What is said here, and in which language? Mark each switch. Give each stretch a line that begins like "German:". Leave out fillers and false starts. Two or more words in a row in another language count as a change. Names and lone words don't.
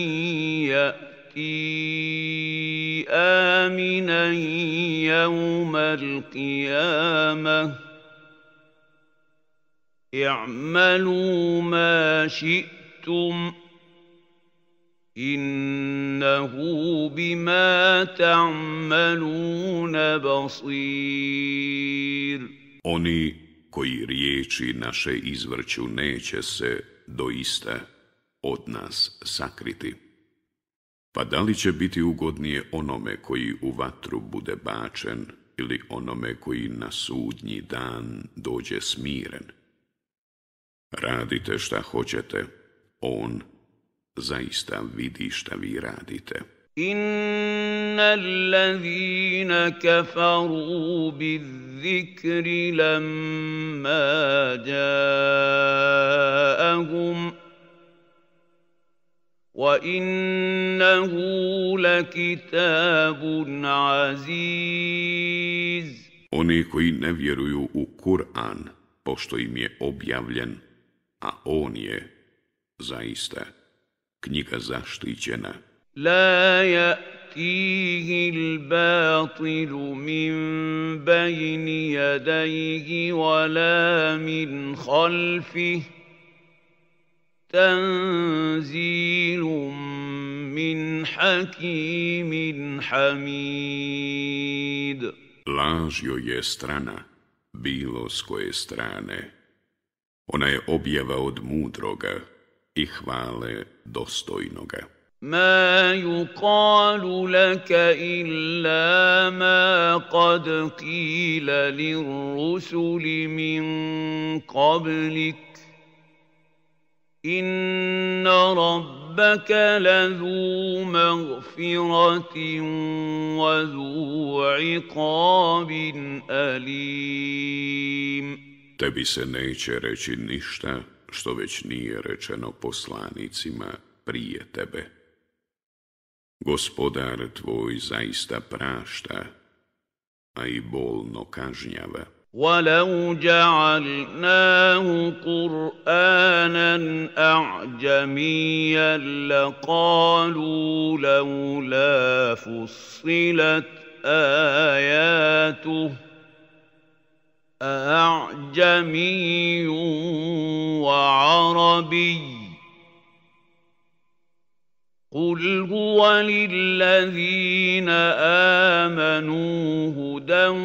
Arabic: يَأْتِي آمِنًا يَوْمَ الْقِيَامَةِ اعْمَلُوا مَا شِئْتُمْ إنه بما تعملون بصير.
Bosnian: Oni koji riječi naše izvrću neće se doista od nas sakriti. Pa da li će biti ugodnije onome koji u vatru bude bačen ili onome koji na sudnji dan dođe smiren? Radite šta hoćete, on zaista vidi šta vi radite.
Arabic: إن الذين كفروا بالذكر لما جاءهم وَإِنَّهُ لَكِتَابٌ عَزِيزٌ.
Bosnian: Oni koji ne vjeruju u Kur'an, pošto im je objavljen, a on je, zaista, knjiga zaštićena.
Arabic: لَا يَأْتِيهِ الْبَاطِلُ مِنْ بَيْنِ يَدَيْهِ وَلَا مِنْ خَلْفِهِ تَنْزِيلٌ مِنْ حَكِيمٍ حَمِيدٍ.
Bosnian: Laž joj je strana, bilo s koje strane. Ona je objava od mudroga i hvale dostojnoga.
Arabic: مَا يُقَالُ لَكَ إِلَّا مَا قَدْ قِيلَ لِلرُّسُلِ مِنْ قَبْلِكَ إِنَّ رَبَّكَ لَذُو مَغْفِرَةٍ وَذُو عِقَابٍ أَلِيمٍ.
Bosnian: Tebi se neće reći ništa što već nije rečeno poslanicima prije tebe. Gospodar tvoj zaista prašta, a i bolno kažnjava.
Arabic: وَلَوْ جَعَلْنَاهُ قُرْآنًا أَعْجَمِيًّا لَقَالُوا لَوْلَا فُصِّلَتْ آيَاتُهُ أَأَعْجَمِيٌّ وَعَرَبِيٌّ قُلْ هُوَ لِلَّذِينَ آمَنُوا هُدًى